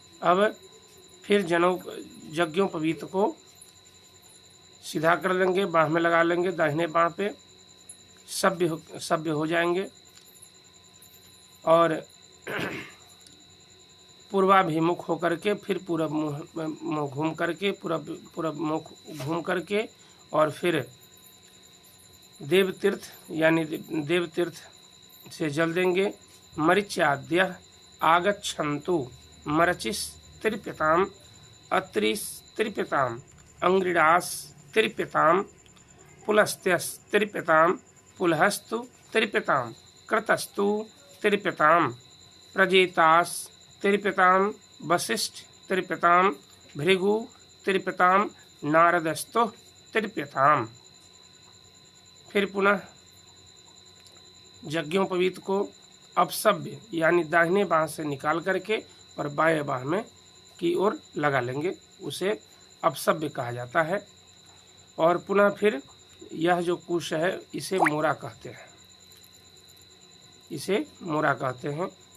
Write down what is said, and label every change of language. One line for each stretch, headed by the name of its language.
Hindi: अब फिर यज्ञोपवीत को सीधा कर लेंगे, बाँह में लगा लेंगे, दाहिने बाँह पे सभ्य हो जाएंगे और पूर्वाभिमुख होकर के फिर पूरब मुँह घूम करके पूरब मुख घूम करके और फिर देवतीर्थ यानी देवतीर्थ से जल देंगे।
Sanskrit: मरीच्याद्यः आगच्छन्तु मरचिस्त्रिप्यताम् अत्रिस्त्रिप्यताम् अंग्रिडास्त्रिप्यताम् पुलस्त्यस्त्रिप्यताम् पुलहस्तु त्रिप्यताम् कृतस्तु त्रिप्यताम् प्रजेतास्त्रिप्यताम् वसिष्ठ त्रिप्यताम् भृगु त्रिप्यताम् नारदस्तु त्रिप्यताम्।
Hindi: फिर पुनः यज्ञोपवीत को अपसभ्य यानी दाहिने बाँह से निकाल करके और बाएं बाँह में की ओर लगा लेंगे, उसे अपसभ्य कहा जाता है। और पुनः फिर यह जो कुश है इसे मोरा कहते हैं, इसे मोरा कहते हैं।